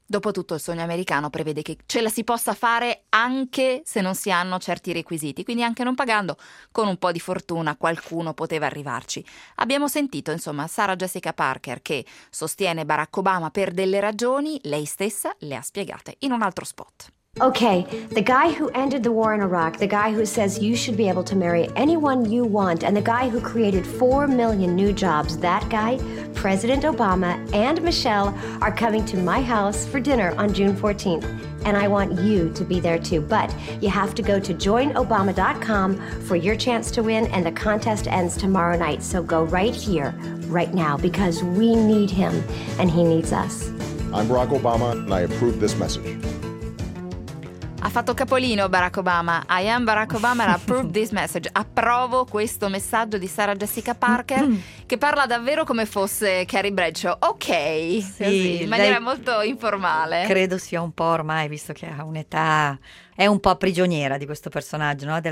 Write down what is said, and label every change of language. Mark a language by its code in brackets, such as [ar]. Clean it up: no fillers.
[it] Dopotutto il sogno americano prevede che ce la si possa fare anche se non si hanno certi requisiti, quindi anche non pagando, con un po' di fortuna qualcuno poteva arrivarci. Abbiamo sentito, insomma, Sarah Jessica Parker che sostiene Barack Obama per delle ragioni, lei stessa le ha spiegate in un altro spot. [en] Okay, the guy who ended the war in Iraq, the guy who says you should be able to marry anyone you want, and the guy who created 4 million new jobs, that guy, President Obama and Michelle, are coming to my house for dinner on June 14th. And I want you to be there too. But you have to go to joinobama.com for your chance to win, and the contest ends tomorrow night. So go right here, right now, because we need him, and he needs us. I'm Barack Obama, and I approve this message. [it] Ha fatto capolino Barack Obama. [en] I am Barack Obama and approve this message. [it] Approvo questo messaggio di Sarah Jessica Parker, che parla davvero come fosse Carrie Bradshaw. Ok, sì, così, in maniera molto informale. Credo sia un po' ormai, visto che ha un'età, è un po' prigioniera di questo personaggio, no?